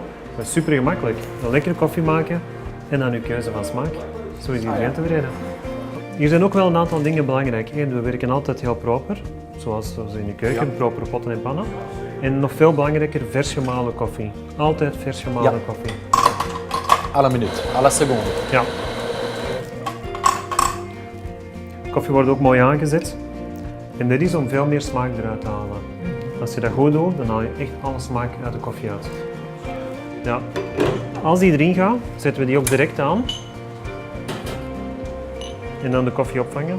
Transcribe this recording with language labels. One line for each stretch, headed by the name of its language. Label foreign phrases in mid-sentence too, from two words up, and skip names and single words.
Dutch: Dat is super gemakkelijk. Een lekkere koffie maken en dan je keuze van smaak. Zo is iedereen tevreden. Hier zijn ook wel een aantal dingen belangrijk. Eén, we werken altijd heel proper, zoals in de keuken, proper potten en pannen. En nog veel belangrijker, vers gemalen koffie. Altijd vers gemalen Ja. koffie.
French: À la minute, à la seconde.
Dutch: Ja. Koffie wordt ook mooi aangezet. En dat is om veel meer smaak eruit te halen. Als je dat goed doet, dan haal je echt alle smaak uit de koffie uit. Ja. Als die erin gaat, zetten we die ook direct aan. En dan de koffie opvangen.